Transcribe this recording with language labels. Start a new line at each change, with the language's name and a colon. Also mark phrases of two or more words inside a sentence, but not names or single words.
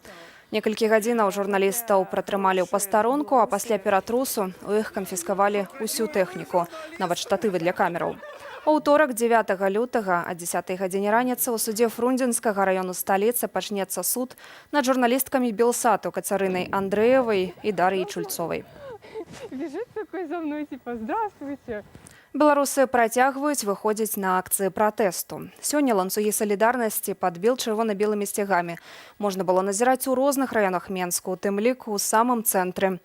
Belarusian: Некалькі гадзінаў журналістаў пратрымалі ў пастарунку, а пасля ператрусу у іх канфіскавалі ўсю тэхніку, нават штатывы для камераў. У ўторак 9 лютага о 10 гадзіне раніцы ў судзе Фрунзенскага раёну сталіцы пачнецца суд над журналісткамі Белсату Кацярынай Андрэевай і Дар'яй Чульцовай.
Russian: Бежит такой за мной, типа, здравствуйте.
Belarusian: Беларусы працягваюць выходзіць на акцыі пратэсту. Сёння ланцугі салідарнасці падбіл чырвона-белымі сцягамі. Можна было назіраць у розных раёнах Менску, у тым ліку ў самым цэнтры.